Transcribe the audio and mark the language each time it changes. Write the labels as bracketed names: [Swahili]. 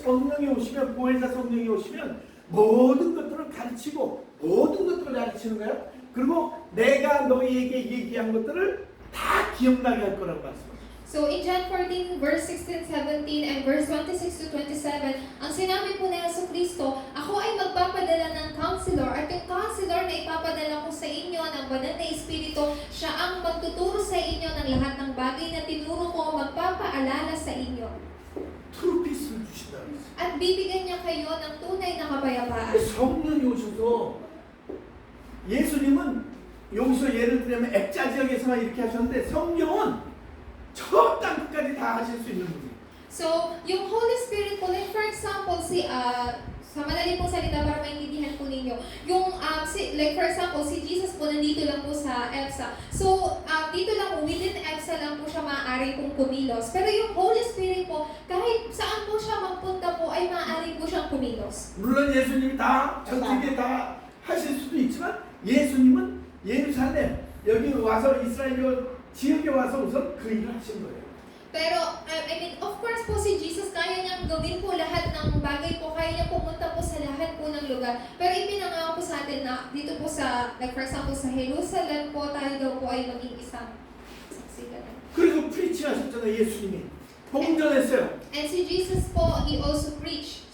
[Korean] 성령이 오시면, 보혜사 성령이 오시면 모든 것들을 가르치고 모든 것들을 가르치는 거예요. 그리고 내가 너희에게 얘기한 것들을 다 기억나게 할 거라고 말씀하셨어요. [Filipino] So [English] in John 14 verse 16, 17 and verse 26 to 27, [Filipino] ang sinabi po ni Yesu Kristo, ako ay magpapadala ng counselor at yung counselor na ipapadala ko sa inyo ng banal na Espiritu, siya ang magtuturo sa inyo ng lahat ng bagay na tinuro ko, magpapaalala sa inyo. [English] True peace [Korean] 를 주신다. [Filipino] At bibigyan niya kayo ng tunay na kapayapaan. [Korean] 성령이 오셔서 예수님은 여기서 예를 들면 액자 지역에서만 이렇게 하셨는데 성령은 저 땅끝까지 다 하실 수 있는 분이에요. [Filipino] So, yung Holy Spirit po, [English] like for example, [Filipino] Sa madali pong salita para maintindihan po ninyo. Yung, like for example, si Jesus po nandito lang po sa EPSA. So, dito lang po, within EPSA lang po siya maaari pong kumilos. Pero yung Holy Spirit po, kahit saan po siya magpunta po, ay maaari po siyang kumilos. [Korean] 물론 예수님이 다 전체에 다 하실 수도 있지만 예수님은 예루살렘 여기 와서 이스라엘 지역에 와서 우선 그 일을 하신 거예요. [Filipino] Pero, [English] I mean, of course [Filipino] po si Jesus, kaya niyang gawin po lahat ng bagay po, kaya niya pumunta po sa lahat po ng lugar. Pero ipinangako po sa atin na dito po sa, like for example, sa Jerusalem po, tayo daw po ay maging isang saksi ganun. [Korean] 그리고 프리치 하셨잖아요 예수님이 복음 전했어요. [English] And si Jesus po, He also preached.